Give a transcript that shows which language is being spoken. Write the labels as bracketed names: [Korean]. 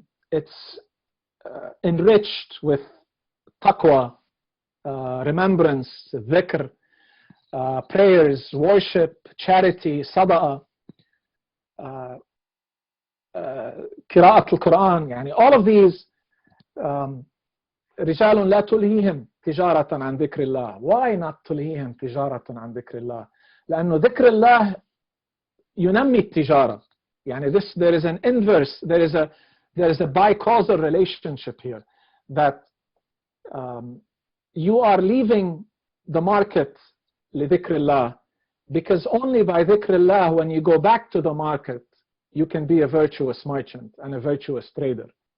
[English] It's enriched with taqwa remembrance, dhikr, prayers, worship, charity, sadaqah, [Arabic] قراءة القرآن. يعني [English] all of these [Arabic] رجال لا تلهيهم تجارة عن ذكر الله. [English] Why not [Arabic] تلهيهم تجارة عن ذكر الله؟ لأنه ذكر الله ينمي التجارة. [English] يعني there is an inverse, there is a bicausal relationship here, that you are leaving the market [Arabic] لذكر الله, [English] because only by [Arabic] ذكر الله, [English] when you go back to the market, you can be a virtuous merchant and a virtuous trader.